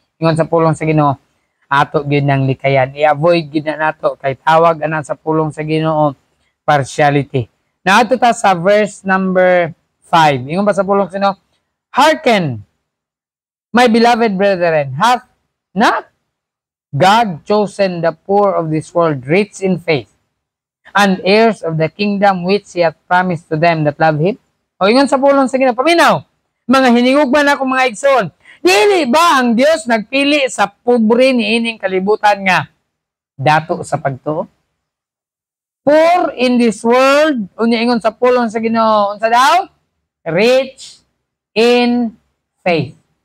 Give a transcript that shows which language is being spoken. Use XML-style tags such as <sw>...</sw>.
<ceb>Ingon sa pulong sa Ginoo, ato gyud nang likayan. I-avoid gyud na nato kay tawag ana sa pulong sa Ginoo partiality. Na ato ta sa verse number 5. Ingon ba sa pulong sa Ginoo?</ceb> <en>Hearken, my beloved brethren, hath not God chosen the poor of this world rich in faith and heirs of the kingdom which He hath promised to them that love Him?</en> <ceb>O ingon sa pulong sa Ginoo, paminaw, mga hiningugman ako mga igsoon, dili ba ang Dios nagpili sa pobre ni ining kalibutan nga dato sa pagtuo?</ceb> <en>Poor in this world,</en> <ceb>unya ingon sa pulong sa Ginoo, unsa daw?</ceb> <en>Rich in faith.</en>